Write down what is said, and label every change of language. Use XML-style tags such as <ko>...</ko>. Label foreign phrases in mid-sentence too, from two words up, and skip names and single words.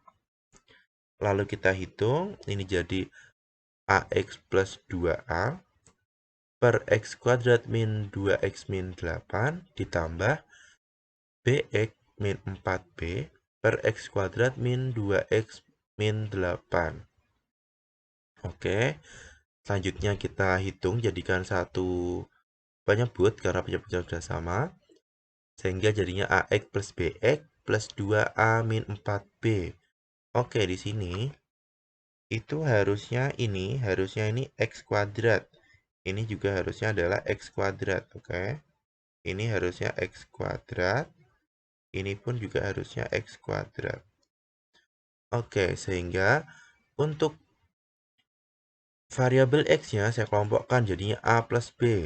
<id>Lalu kita hitung, ini jadi ax plus 2a per x kuadrat min 2x min 8 ditambah bx min 4b per x kuadrat min 2x min 8. Oke, selanjutnya kita hitung jadikan satu penyebut karena penyebutnya sudah sama. Sehingga jadinya ax plus bx plus 2a min 4b. Oke, di sini itu harusnya ini x kuadrat. Ini juga harusnya adalah x kuadrat, oke. Ini harusnya x kuadrat. Ini pun juga harusnya x kuadrat. Oke, sehingga untuk variabel x-nya saya kelompokkan jadinya a plus b.</id>